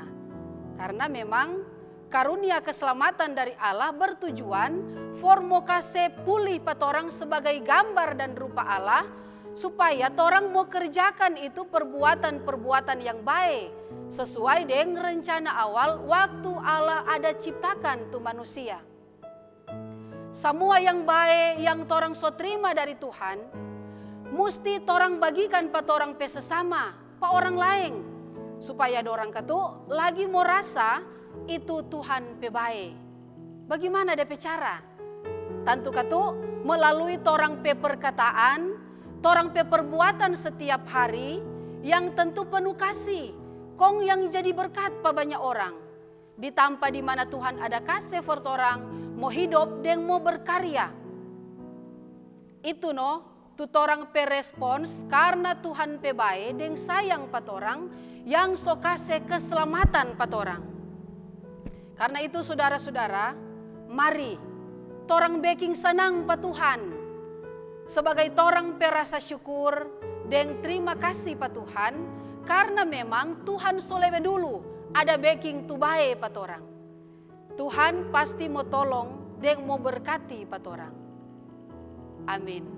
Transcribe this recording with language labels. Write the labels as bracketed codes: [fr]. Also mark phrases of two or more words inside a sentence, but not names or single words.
[xmm] Karena memang karunia keselamatan dari Allah bertujuan for mau kasih pulih pa torang sebagai gambar dan rupa Allah, supaya torang mau kerjakan itu perbuatan-perbuatan yang baik sesuai dengan rencana awal waktu Allah ada ciptakan tu manusia. Semua yang baik yang torang so terima dari Tuhan mesti torang bagikan pa torang pe sesama, pa orang lain, supaya dorang katu lagi mau rasa itu Tuhan pe baik. Bagaimana DP cara? Tentu katu melalui torang pe perkataan, torang pe perbuatan setiap hari yang tentu penuh kasih. Kong yang jadi berkat pa banyak orang. Ditampa di mana Tuhan ada kasih for torang, mau hidup dan mau berkarya. Itu no, tu torang pe respons karena Tuhan pe bae deng sayang pa torang yang so kasih keselamatan pa torang. Karena itu saudara-saudara, mari torang baking senang pa Tuhan. Sebagai torang pe rasa syukur deng terima kasih pa Tuhan, karena memang Tuhan so lebe dulu ada baking tu bae pa torang. Tuhan pasti mau tolong deng mau berkati pa torang. Amin.